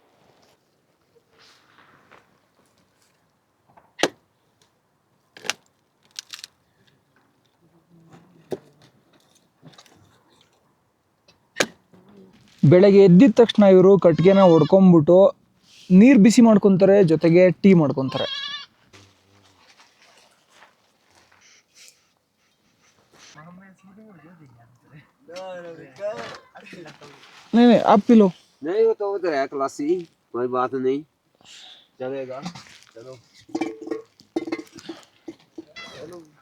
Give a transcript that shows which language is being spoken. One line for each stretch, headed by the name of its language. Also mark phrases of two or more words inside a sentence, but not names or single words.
Kannada: ಬೆಳಗ್ಗೆ ಎದ್ದಿದ ತಕ್ಷಣ ಇವರು ಕಟ್ಟಿಗೆನ ಹೊಡ್ಕೊಂಬಿಟ್ಟು ನೀರು ಬಿಸಿ ಮಾಡ್ಕೊತಾರೆ, ಜೊತೆಗೆ ಟೀ ಮಾಡ್ಕೊತಾರೆ.
Hindi: नहीं आप पी लो। नहीं वो तो उधर है क्लासी, कोई बात नहीं, चलेगा। चलो चलो